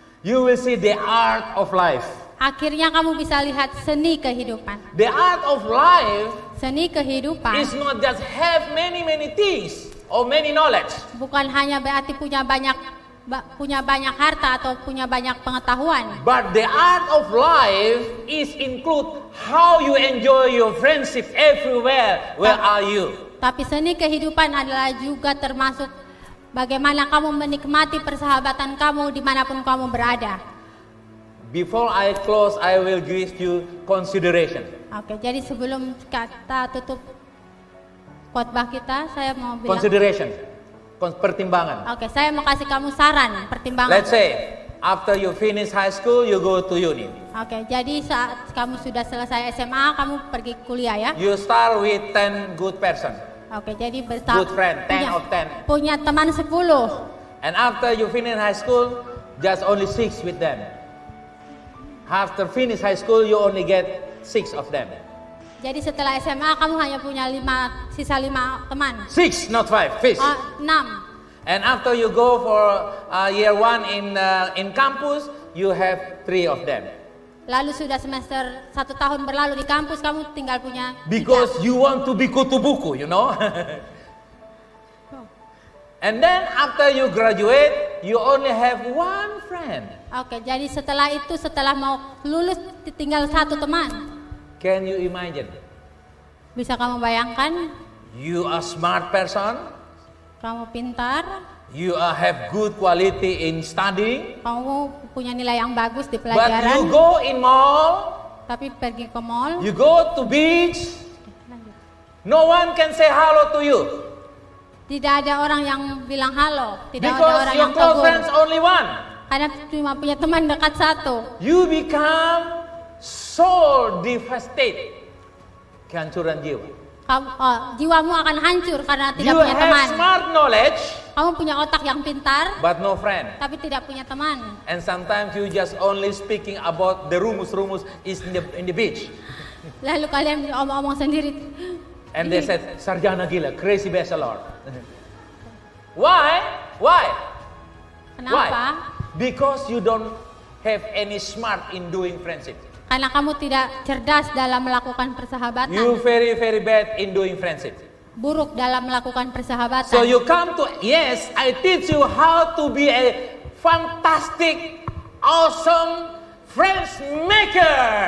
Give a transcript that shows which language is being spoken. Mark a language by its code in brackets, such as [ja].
[en] you will see the art of life. [id] akhirnya kamu bisa lihat seni kehidupan. [en] The art of life [id] Seni kehidupan [en] is not just have many things or many knowledge. [id] bukan hanya berarti punya banyak harta atau punya banyak pengetahuan. [en] But the art of life is include how you enjoy your friendship everywhere. Where are you? [id] Tapi seni kehidupan adalah juga termasuk bagaimana kamu menikmati persahabatan kamu dimanapun kamu berada. [en] Before I close, I will give you consideration. [id] Oke, jadi sebelum kita tutup khotbah kita, saya mau bilang. [en] Consideration. [id] Pertimbangan. Oke, saya mau kasih kamu saran, pertimbangan. [en] Let's say, after you finish high school, you go to uni. [id] Oke, jadi saat kamu sudah selesai SMA, kamu pergi kuliah ya. [en] You start with 10 good person. [id] Oke, jadi [en] Good friend, 10 of 10. [id] punya teman 10. [en] And after you finish high school, just only 6 with them. After finish high school, you only get 6 of them. [id] Jadi setelah SMA kamu hanya punya sisa 5 teman. [en] 6, not 5. 5. 6. And after you go for year 1 in campus, you have 3 of them. [id] Lalu sudah semester 1 tahun berlalu di kampus, kamu tinggal punya 3. [en] Because you want to be [id] kutu buku, [en] you know. And then after you graduate, you only have 1 friend. [id] Oke, jadi setelah itu, setelah mau lulus tinggal 1 teman. [en] Can you imagine? [id] Bisa kamu bayangkan? [en] You are smart person. [id] Kamu pintar, [en] You have good quality in studying. [id] kamu punya nilai yang bagus di [en] But you [id] pelajaran, [en] go in mall, [id] tapi pergi ke mall, [en] you go to beach, no one can say hello to you. [id] tidak ada orang yang bilang halo, tidak ada [en] Because [id] orang [en] your [id] yang [en] close [id] tegur, [en] friends only one. [id] karena cuma punya teman dekat 1. [en] You become so devastated. [id] Kehancuran jiwa. Jiwamu akan hancur karena tidak [en] You [id] punya [en] have [id] teman. [en] smart knowledge, [id] Kamu punya otak yang pintar, [en] but no friend. [id] tapi tidak punya teman. [en] And sometimes you just only speaking about the rumus is in the beach. [id] Lalu kalian omong-omong sendiri. [en] And they said, [id] Sarjana gila, [en] crazy bachelor. Why? Why? [id] Kenapa? [en] Because you don't have any smart in doing friendship. [id] Karena kamu tidak cerdas dalam melakukan persahabatan. [en] You very, very bad in doing friendship. [id] Buruk dalam melakukan persahabatan. [en] So you come to, yes, I teach you how to be a fantastic, awesome friends maker.